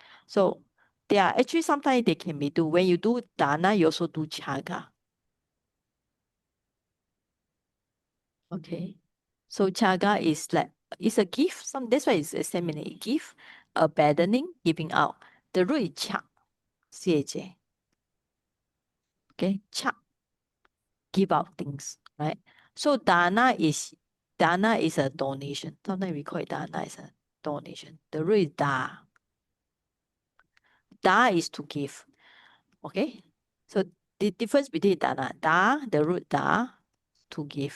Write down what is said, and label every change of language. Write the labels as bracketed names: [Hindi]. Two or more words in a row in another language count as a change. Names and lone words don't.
[English] So they are actually sometimes they can be do. When you do dana, you also do chaga. Okay. So chaga is like, it's a gift. That's why it's a seminary gift, abandoning, giving out. The root is cha, CHA. Okay, cha, give out things, right? So dana is a donation. Sometimes we call it dana is a donation. The root is da. Da is to give. Okay. So the difference between da, the root da, to give.